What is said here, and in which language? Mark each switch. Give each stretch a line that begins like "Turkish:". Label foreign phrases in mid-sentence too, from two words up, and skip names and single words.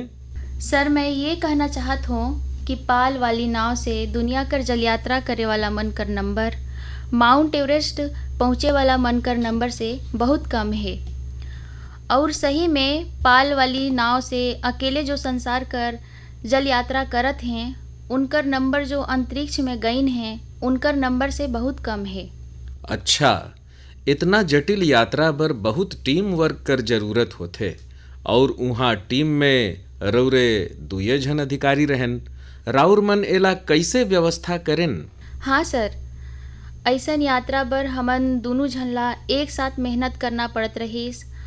Sadri: सर, मैं ये कहना चाहत हूँ कि पाल वाली नाव से दुनिया कर जल यात्रा करे वाला मन कर नंबर माउंट एवरेस्ट पहुँचे वाला मन कर नंबर से बहुत कम है। और सही में पाल वाली नाव से अकेले जो संसार कर जल यात्रा करत हैं उनकर नंबर जो अंतरिक्ष में गईन हैं उनकर नंबर से बहुत कम है। अच्छा, इतना जटिल यात्रा बर बहुत
English: team work
Sadri: कर जरूरत होथे और उहाँ टीम में रौरे 2 जन अधिकारी रहन। राउर मन एला कैसे व्यवस्था करेन?
Chhattisgarhi: हाँ सर, ऐसन यात्रा बर हमन दोनों झनला एक साथ मेहनत करना पड़त रहीस।